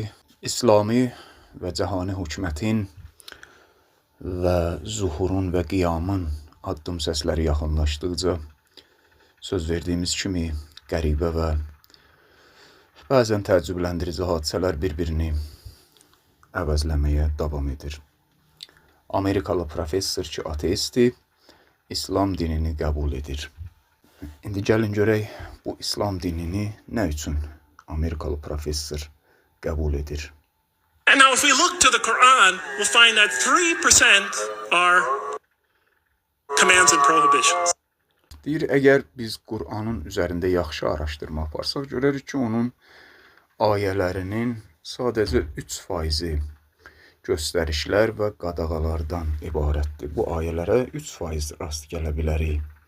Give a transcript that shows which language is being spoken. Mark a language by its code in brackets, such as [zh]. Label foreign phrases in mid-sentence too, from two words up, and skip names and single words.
[az] İslami və cəhani hökumətin və zuhurun və qiyamın addım səsləri yaxınlaşdıqca söz verdiyimiz kimi qəribə və bəzən təəccübləndirici hadisələr bir-birini əvəzləməyə davam edir. Amerikalı professor ki, ateistdir, İslam dinini qəbul edir. İndi gəlin görək bu İslam dinini nə üçün Amerikalı professor qəbul edir? [en] And now if we look to the Quran, we'll find that 3% are commands and prohibitions. [az] Deyir, əgər biz Qur'anın üzərində yaxşı araşdırma aparsaq, görərik ki, onun ayələrinin sadəcə 3% göstərişlər və qadağalardan ibarətdir. Bu ayələrə 3% rast gələ bilərik.